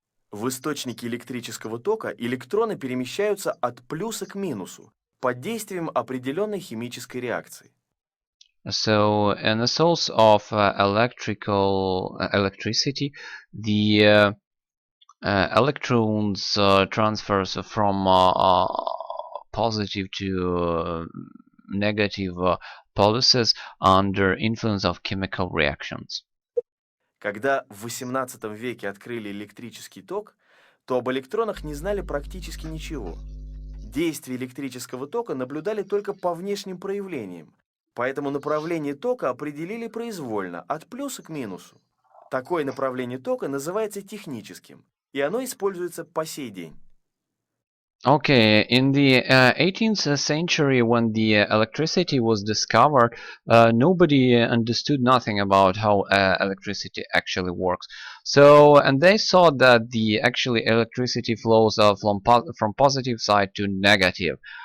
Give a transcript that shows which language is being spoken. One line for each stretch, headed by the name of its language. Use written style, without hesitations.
Russian: В источнике электрического тока электроны перемещаются от плюса к минусу под действием определенной химической реакции.
English: So in the source of electricity, the electrons transfers from positive to negative pulses under influence of chemical reactions.
Russian: Когда в XVIII веке открыли электрический ток, то об электронах не знали практически ничего. Действие электрического тока наблюдали только по внешним проявлениям, поэтому направление тока определили произвольно, от плюса к минусу. Такое направление тока называется техническим, и оно используется по сей день.
English: Okay, in the 18th century, when the electricity was discovered, nobody understood nothing about how electricity actually works. So, and they thought that the actually electricity flows from positive side to negative.